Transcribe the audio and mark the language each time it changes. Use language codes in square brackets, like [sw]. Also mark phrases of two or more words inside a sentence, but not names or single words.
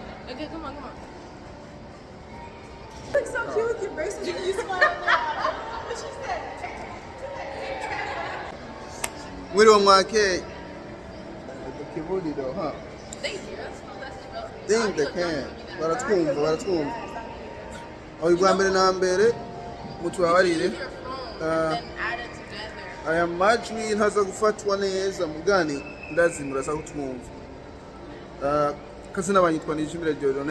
[en] Okay, come on. You look so cute with your bracelet and you smile now. What she said? We don't want cake. The kibudi though, huh? Thank you. That's Think they can. [rn] Baratwumva. Oyigwa mbere na mbere mutubabarire. [en] Then add it together. [rn] Aya majwi ntaza gufatwa neza mugani ndazi murasa kutwumva. Kazina banyitwa Nijimire Jodone.